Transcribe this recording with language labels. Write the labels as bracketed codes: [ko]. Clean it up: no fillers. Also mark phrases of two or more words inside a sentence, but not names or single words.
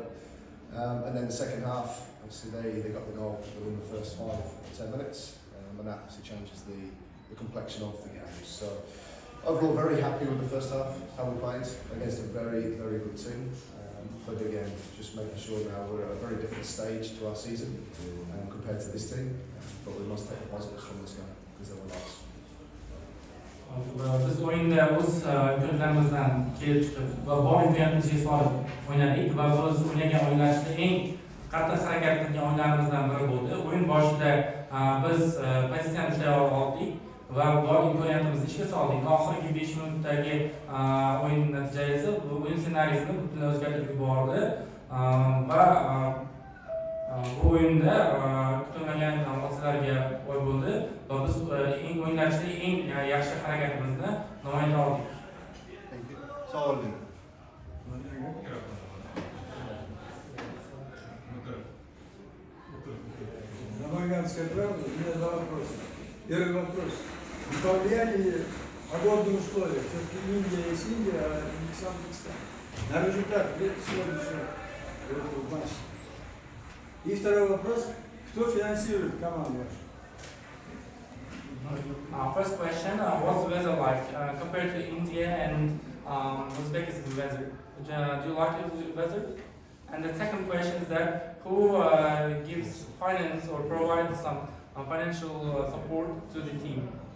[en] And then the second half, obviously they got the goal within the first 5-10 minutes, and that obviously changes the complexion of the game. So overall, very happy with the first half, how we played against a very, very good team. But again, just making sure now we're at a very different stage to our season compared to this team. But we must take the positives from this game because there were lots. [uz] Biz o'yinda o'z imkonlarimizdan kelib chiqib va bor imkoniyatimizni solib o'ynadik va biz o'ynagan o'yinlar ichida eng qattiq harakat qilgan o'yinlarimizdan biri bo'ldi. O'yin boshida biz pozitsiyani ushlay oldik va bor imkoniyatimizni ishga soldik. Oxirgi 5 minutdagi o'yin natijasi bu o'yin ssenarisini butunlay o'zgartirib yubordi va bu o'yinda kutilmagan hodisalarga boy bo'ldi va biz o'yinlar ichida eng yaxshi harakatimizni namoyon oldik. Savol bering. [ru] Намаганская правда, у меня два вопроса. Первый вопрос. Повлияли погодные условия? Все-таки Индия есть Индия, а не Узбекистан. На результат сегодняшнего матча. И второй вопрос. Кто финансирует команду вашу? [en] First question, what's the weather like compared to India and Uzbekistan weather? Do you like the weather? And the second question is that who gives finance or provides some financial support to the team?